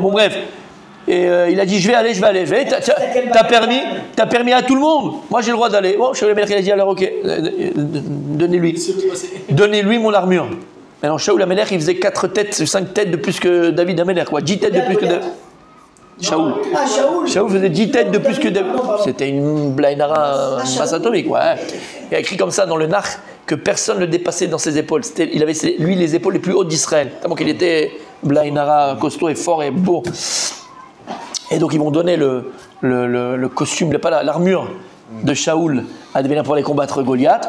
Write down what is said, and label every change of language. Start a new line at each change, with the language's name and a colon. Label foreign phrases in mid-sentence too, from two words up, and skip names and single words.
French: Bon bref. Et il a dit je vais aller. T'as permis à tout le monde. Moi j'ai le droit d'aller. Bon, Shaul Amelech il a dit alors ok, donnez-lui mon armure. Maintenant Shaul Amelech il faisait 5 têtes de plus que David Amelech, quoi. 10 têtes de plus que David. Shaul. Shaul faisait 10 têtes de plus que David. C'était une blainara, une masse atomique, ouais. Il a écrit comme ça dans le Nach que personne ne dépassait dans ses épaules. Il avait lui les épaules les plus hautes d'Israël. Tellement qu'il était blainara, costaud et fort et beau. Et donc ils vont donner le costume, pas l'armure de Shaul à devenir pour aller combattre Goliath.